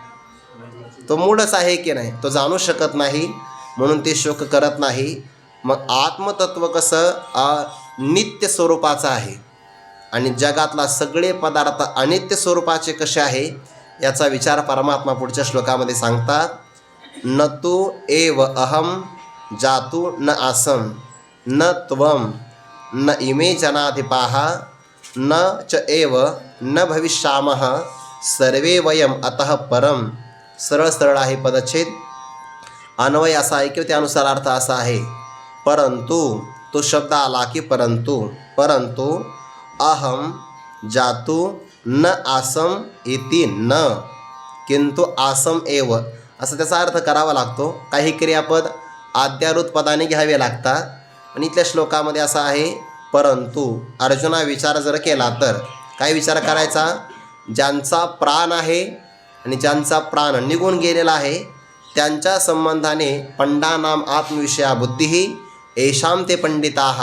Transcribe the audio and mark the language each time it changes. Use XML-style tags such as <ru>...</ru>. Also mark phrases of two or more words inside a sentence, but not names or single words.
<mr>तो मूढच आहे की नाही, तो जाणू शकत नाही, म्हणून ते शोक करत नाही. मग आत्मतत्व कसं नित्य स्वरूपाचं आहे, आणि जगातला सगळे पदार्थ अनित्य स्वरूपाचे कसे आहे याचा विचार परमात्मा पुढच्या श्लोकामध्ये सांगतात.</mr> <sa>न तू एव अहम जातु न आसम न त्वं न इमे जनाधिपाः न च एव न भविष्यामः सर्वे वयम अतः परम.</sa> <mr>सरळ सरळ आहे पदच्छेद. अन्वय असा आहे की त्यानुसार अर्थ असा आहे. परंतु तो शब्द आला की परंतु परंतु</mr> <sa>अहम जातु न आसम इति न किंतु आसम एव</sa> <mr>असं त्याचा अर्थ करावा लागतो. काही क्रियापद आद्यारूत पदाने घ्यावे लागतात. आणि इथल्या श्लोकामध्ये असा आहे परंतु. अर्जुना विचार जर केला तर काय विचार करायचा? ज्यांचा प्राण आहे आणि ज्यांचा प्राण निघून गेलेला आहे त्यांच्या संबंधाने</mr> <sa>पंडानाम आत्मविषया बुद्धी येषाम ते पंडिताः.</sa>